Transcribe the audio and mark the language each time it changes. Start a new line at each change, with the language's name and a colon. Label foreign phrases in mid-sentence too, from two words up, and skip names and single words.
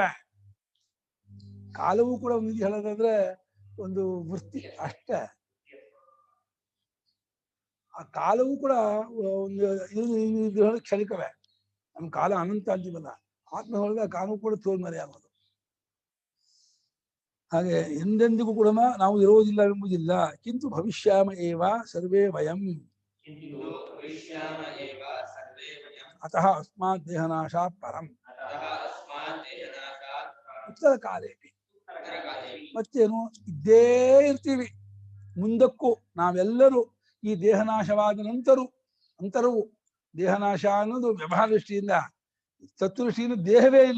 Kannada: ಕಾಲವೂ ಕೂಡ ಒಂದು ಹೇಳೋದಾದ್ರೆ ಒಂದು ವೃತ್ತಿ ಅಷ್ಟೇ. ಆ ಕಾಲವೂ ಕೂಡ ಒಂದು ಕ್ಷಣಿಕವೇ. ನಮ್ಮ ಕಾಲ ಅನಂತ ಅಂತೀವಲ್ಲ, ಆತ್ಮ ಹೊಡೆದ ಕಾಲವೂ ಕೂಡ ತೋಲ್ಮರೆ ಆಗೋದು. ಹಾಗೆ ಎಂದೆಂದಿಗೂ ಕೂಡ ನಾವು ಇರುವುದಿಲ್ಲ ಎಂಬುದಿಲ್ಲ.
Sanskrit: ಕಿಂತು ಭವಿಷ್ಯಾಮ ಏವ ಸರ್ವೇ ವಯಂ. ಅತಃ ಅಸ್ಮಾತ್ ದೇಹನಾಶಾತ್ ಪರಂ ಉತ್ತರ ಕಾಲೇಪಿ.
Kannada: ಮತ್ತೇನು, ಇದ್ದೇ ಇರ್ತೀವಿ ಮುಂದಕ್ಕೂ ನಾವೆಲ್ಲರೂ. ಈ ದೇಹನಾಶವಾದ ನಂತರವೂ ದೇಹನಾಶ ಅನ್ನೋದು ವ್ಯವಹಾರ ದೃಷ್ಟಿಯಿಂದ, ತತ್ವದೃಷ್ಟಿಯಿಂದ ದೇಹವೇ ಇಲ್ಲ.